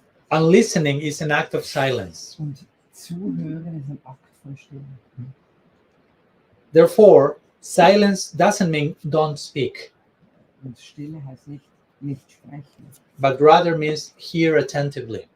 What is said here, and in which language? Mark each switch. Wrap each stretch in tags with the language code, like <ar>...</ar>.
<en>And listening is an act of silence.</en> <de>Und Zuhören ist ein Akt von Stille.</de> <en>Therefore, silence doesn't mean don't speak,</en> <de>Und Stille heißt nicht sprechen,</de> <en>but rather means hear attentively.</en>